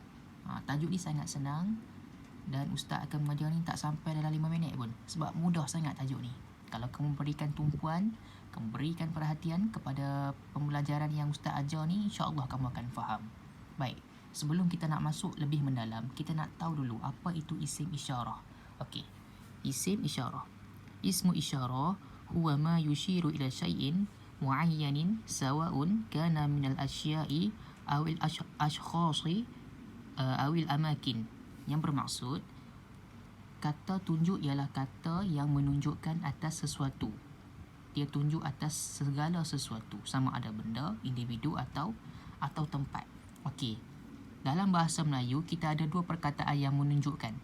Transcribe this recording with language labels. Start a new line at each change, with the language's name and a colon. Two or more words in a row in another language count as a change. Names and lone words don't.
Malay: Tajuk ni sangat senang dan Ustaz akan mengajar ni tak sampai dalam 5 minit pun, sebab mudah sangat tajuk ni. Kalau kamu berikan tumpuan, kamu berikan perhatian kepada pembelajaran yang Ustaz ajar ni, insya-Allah kamu akan faham. Baik, sebelum kita nak masuk lebih mendalam, kita nak tahu dulu apa itu
Arabic: اسم الإشارة.
Malay: Okey.
Arabic: اسم الإشارة. اسم الإشارة هو ما يشير إلى شيء معين سواء كان من الأشياء أو الأشخاص أو الأماكن,
Malay: yang bermaksud kata tunjuk ialah kata yang menunjukkan atas sesuatu. Dia tunjuk atas segala sesuatu, sama ada benda, individu atau tempat. Okey. Dalam bahasa Melayu kita ada dua perkataan yang menunjukkan.